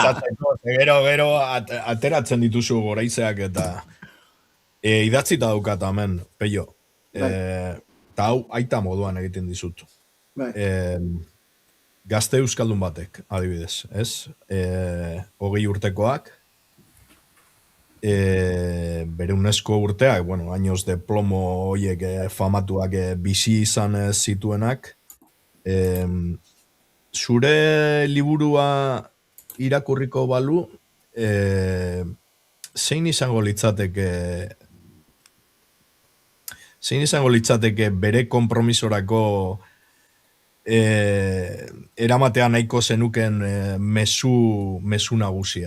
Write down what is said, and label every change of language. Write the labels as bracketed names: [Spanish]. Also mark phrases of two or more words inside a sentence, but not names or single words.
[Basque] Gero ateratzen dituzu goraizeak eta idatzita daukat hemen, Peio. Eta hau aita moduan egiten dizut. Gazte euskaldun batek, adibidez, ez? 20 urtekoak, bere UNESCO urteak, [Spanish] años de plomo [Basque] horiek famatuak bizi izan zituenak, zure liburua irakurriko balu, zein izango litzateke bere konpromisorako eramatea nahiko zenuken mezu nagusia?